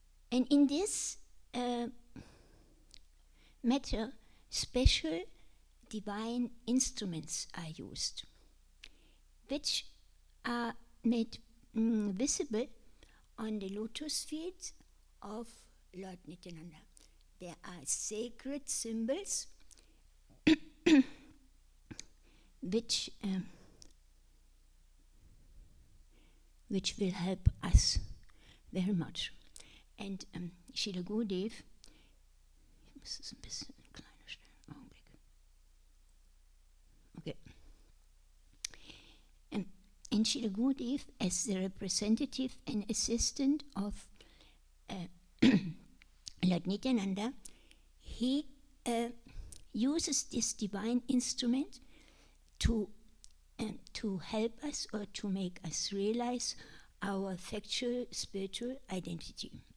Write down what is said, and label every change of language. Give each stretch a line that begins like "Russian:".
English: And in this matter, special divine instruments are used, which are made visible on the lotus feet of Lord Nityananda. There are sacred symbols which will help us very much.
German: And Srila Gurudev, ich muss es ein bisschen kleiner stellen, Augenblick.
English: Okay. And Srila Gurudev, as the representative and assistant of Lord Nityananda, he uses this divine instrument to help us or to make us realize our factual spiritual identity.